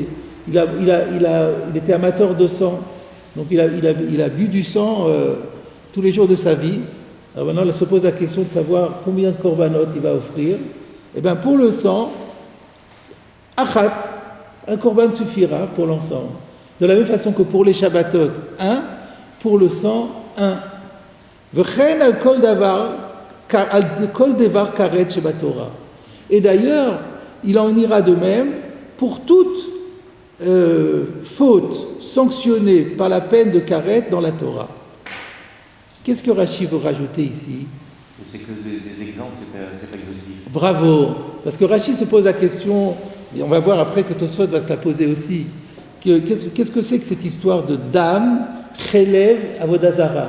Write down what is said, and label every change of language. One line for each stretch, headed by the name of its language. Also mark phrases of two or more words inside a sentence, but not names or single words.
French: Il était amateur de sang, donc il a bu du sang tous les jours de sa vie. Alors maintenant, il se pose la question de savoir combien de korbanot il va offrir. Eh bien, pour le sang, achat, un korban suffira pour l'ensemble. De la même façon que pour les Shabbatot, un, pour le sang, un.
Hebrew: וכן על כל דבר כרת שבתורה.
French: Et d'ailleurs, il en ira de même pour toute faute sanctionnée par la peine de karet dans la Torah. Qu'est-ce que Rashi veut rajouter ici? C'est que des exemples, c'est pas exhaustif. Bravo, parce que Rashi se pose la question, et on va voir après que Tosfot va se la poser aussi, qu'est-ce que c'est que cette histoire de
Hebrew: דם, חלב, עבודה זרה?